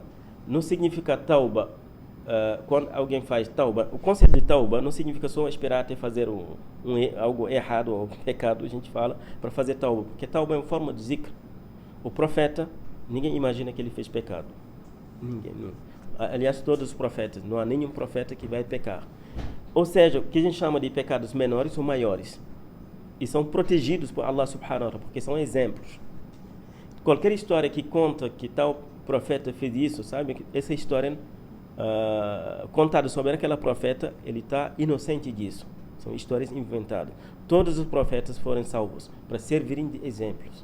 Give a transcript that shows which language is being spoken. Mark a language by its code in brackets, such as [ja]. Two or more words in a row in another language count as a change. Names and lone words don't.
[pt] Não significa tauba, quando alguém faz tauba, o conceito de tauba não significa só esperar até fazer algo errado ou pecado, a gente fala, para fazer tauba, porque tauba é uma forma de zikr. O profeta, ninguém imagina que ele fez pecado, ninguém, não. Aliás, todos os profetas, não há nenhum profeta que vai pecar. Ou seja, o que a gente chama de pecados menores ou maiores, e são protegidos por Allah [ar] سبحانه وتعالى, [pt] porque são exemplos. Qualquer história que conta que tal profeta fez isso, sabe, essa história contada sobre aquela profeta, ele está inocente disso. São histórias inventadas. Todos os profetas foram salvos para servirem de exemplos.